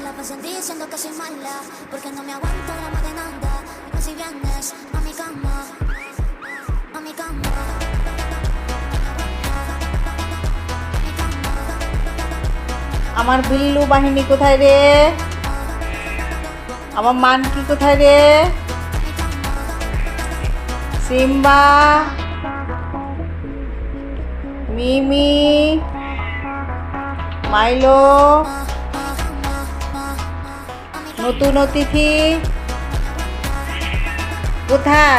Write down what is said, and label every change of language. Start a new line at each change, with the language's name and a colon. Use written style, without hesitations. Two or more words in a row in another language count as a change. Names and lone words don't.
Spanish: sentí diciendo que soy mala, porque no me aguanto drama de nada. Dime si vienes a mi cama, a mi cama.
Bangla: আমার বিল্লু বাহিনী কোথায় রে? আমার মানকি কোথায় রে? সিম্বা, মিমি, মাইলো, নতুন অতিথি কোথায়?